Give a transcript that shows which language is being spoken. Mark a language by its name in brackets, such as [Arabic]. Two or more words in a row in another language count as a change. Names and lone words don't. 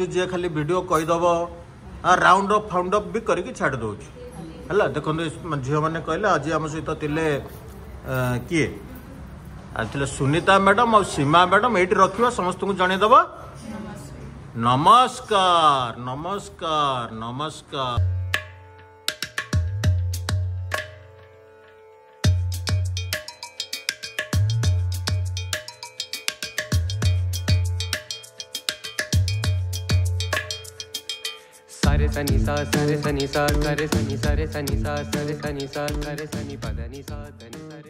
[Odia] ଯିଏ ଖାଲି ଭିଡ଼ିଓ କହିଦେବ [English] round off found off [Odia] ବି କରିକି ଛାଡ଼ି ଦେଉଛୁ ହେଲା। ଦେଖନ୍ତୁ ଝିଅମାନେ କହିଲେ ଆଜି ଆମ ସହିତ ଥିଲେ କିଏ ଥିଲେ? ସୁନିତା ମ୍ୟାଡ଼ାମ୍ ଆଉ ସୀମା ମ୍ୟାଡ଼ାମ୍। ଏଇଠି ରଖିବା, ସମସ୍ତଙ୍କୁ ଜଣେଇଦେବା। ନମସ୍କାର ନମସ୍କାର ନମସ୍କାର। सारे सनी सा सरे सनी सा करे सनी सरे सनी सा सरे सनी सा करे सनी पद नि सा धनि